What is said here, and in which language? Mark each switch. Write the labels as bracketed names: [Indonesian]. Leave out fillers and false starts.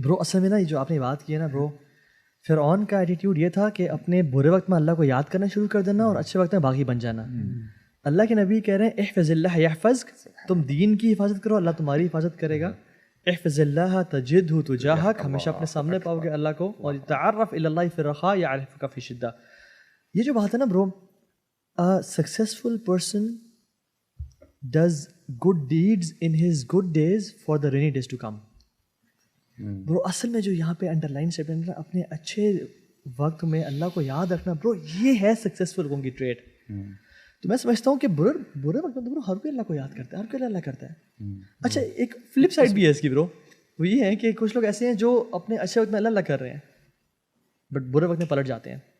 [Urdu] برو اصل میں نا جو آپ نے بات کی ہے نا برو, فرعون کا ایٹیٹیوڈ یہ تھا کہ اپنے برے وقت میں اللہ کو یاد کرنا شروع کر دینا اور اچھے وقت میں باغی بن جانا. اللہ کے نبی کہہ رہے ہیں [Arabic] احفظ اللہ یحفظک, [Urdu] تم دین کی حفاظت کرو اللہ تمہاری حفاظت کرے گا. [Arabic] احفظ اللہ تجدہ تجاہک, [Urdu] ہمیشہ اپنے سامنے پاؤ گے اللہ کو. [Arabic] اور تعرف الی اللہ فی الرخاء یعرفک فی الشدہ. [Urdu] یہ جو بات ہے نا برو, [English] a successful person does good deeds in his good days for the rainy days to come. [Urdu] برو اصل میں جو یہاں پہ انڈر لائن اسٹیٹمنٹ ہے, اپنے اچھے وقت میں اللہ کو یاد رکھنا برو, یہ ہے سکسیزفل لوگوں کی ٹریٹ. تو میں سمجھتا ہوں کہ برے وقت میں برو ہر کوئی اللہ کو یاد کرتا ہے, ہر کوئی اللہ کرتا ہے. اچھا ایک فلپ سائڈ بھی ہے اس کی برو, وہ یہ ہے کہ کچھ لوگ ایسے ہیں جو اپنے اچھے وقت میں اللہ کر رہے ہیں بٹ برے وقت میں پلٹ جاتے ہیں.